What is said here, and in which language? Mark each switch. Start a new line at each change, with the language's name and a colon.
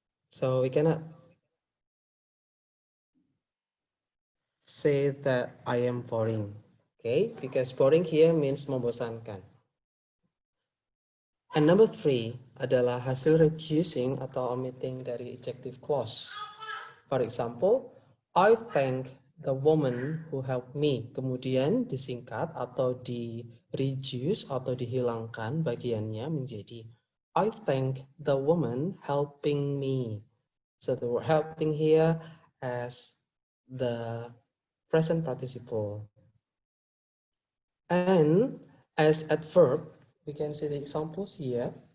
English: So we cannot say that I am boring, okay? Because boring here means
Indonesian: membosankan.
English: And number 3
Indonesian: adalah hasil
English: reducing
Indonesian: atau
English: omitting
Indonesian: dari
English: ejective clause. For example, I thank the woman who helped me.
Indonesian: Kemudian disingkat atau di-reduce atau dihilangkan bagiannya menjadi I thank the woman helping me.
English: So the word helping here as the present participle. And as adverb, we can see the examples here.